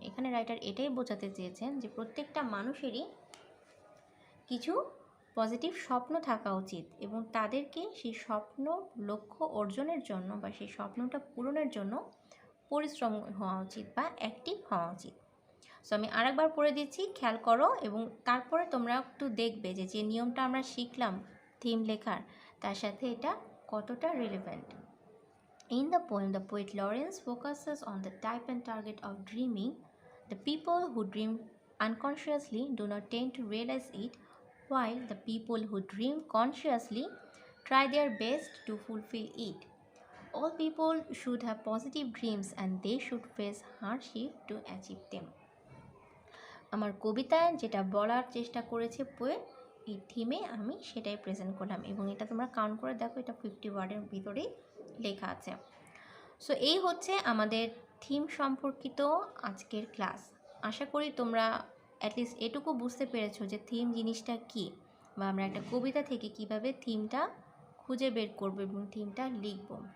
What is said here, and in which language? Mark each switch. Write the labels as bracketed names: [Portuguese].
[Bangla] এখানে রাইটার এটাই বোঝাতে চেয়েছেন যে প্রত্যেকটা মানুষেরই কিছু পজিটিভ স্বপ্ন থাকা উচিত, এবং তাদেরকে সেই স্বপ্ন লক্ষ্য অর্জনের জন্য বা সেই স্বপ্নটা পূরণের জন্য পরিশ্রম হওয়া উচিত বা অ্যাক্টিভ হওয়া উচিত। সো আমি আরেকবার পড়ে দিচ্ছি, খেয়াল করো, এবং তারপরে তোমরা একটু দেখবে যে যে নিয়মটা আমরা শিখলাম থিম লেখার, তার সাথে এটা কতটা relevant. [English] In the poem, the poet Lawrence focuses on the type and target of dreaming. The people who dream unconsciously do not tend to realize it, while the people who dream consciously try their best to fulfill it. All people should have positive dreams and they should face hardship to achieve them. [Bangla] আমার কবিতায় যেটা বলার চেষ্টা করেছে poet, এই থিমে আমি সেটাই present করলাম, এবং এটা তোমরা কাউন্ট করে দেখো, এটা 50 ওয়ার্ডের ভিতরেই লেখা আছে। সো এই হচ্ছে আমাদের থিম সম্পর্কিত আজকের ক্লাস। আশা করি তোমরা অ্যাটলিস্ট এটুকু বুঝতে পেরেছো যে থিম জিনিসটা কী, বা আমরা একটা কবিতা থেকে কিভাবে থিমটা খুঁজে বের করব এবং থিমটা লিখব।